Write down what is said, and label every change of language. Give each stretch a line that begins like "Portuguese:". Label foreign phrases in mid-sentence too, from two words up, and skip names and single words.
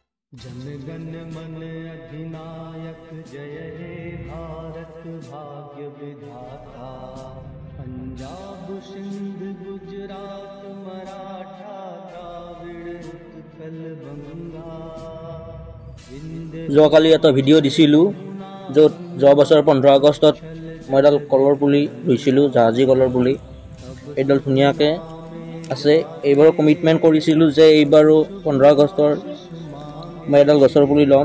Hindi: जनगण मन अधिनायक जय हे भारत भाग्य विधाता। पंजाब सिंध गुजरात मराठा द्राविड़ उत्कल बंगा।
Assamese: যোৱাকালি এটা ভিডিঅ' দিছিলোঁ য'ত যোৱা বছৰ 15 আগষ্টত মই এডাল কলৰ পুলি ৰুইছিলোঁ, জাহাজী কলৰ পুলি। এইডাল ধুনীয়াকৈ আছে। এইবাৰো কমিটমেণ্ট কৰিছিলোঁ যে এইবাৰো 15 আগষ্টৰ মই এডাল গছৰ পুলি ল'ম।